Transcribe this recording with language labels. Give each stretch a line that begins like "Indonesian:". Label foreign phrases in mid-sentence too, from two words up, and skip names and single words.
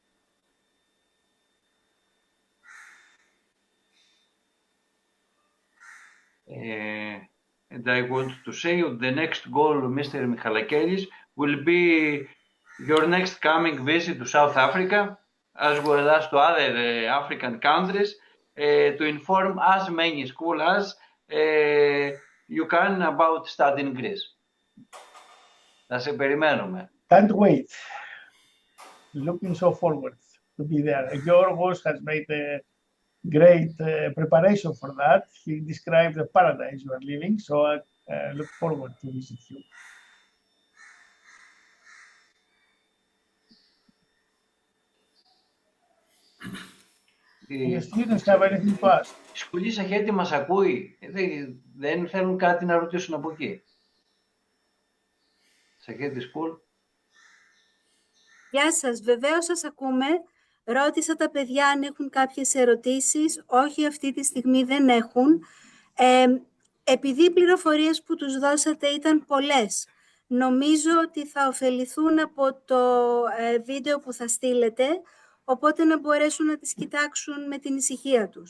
English: And I want to say the next goal, Mr. Michalakelis, will be your next coming visit to South Africa, as well as to other African countries, to inform as many schools as you can about studying Greece.
Greek: Θα σε περιμένουμε.
English: Can't wait. Looking so forward to be there. Yorgos has made a great preparation for that. He described the paradise you are living, so I look forward to visit you. The students have anything to ask?
Greek: Η σχολή Σαχέτη μας ακούει. Δεν θέλουν κάτι να ρωτήσουν από εκεί. Σαχέτη School. Γεια σας, βεβαίως σας ακούμε. Ρώτησα τα παιδιά αν έχουν κάποιες ερωτήσεις. Όχι, αυτή τη στιγμή δεν έχουν. Επειδή οι πληροφορίες που τους δώσατε ήταν πολλές, νομίζω ότι θα ωφεληθούν από το βίντεο που θα στείλετε, οπότε να μπορέσουν να τις κοιτάξουν με την ησυχία τους.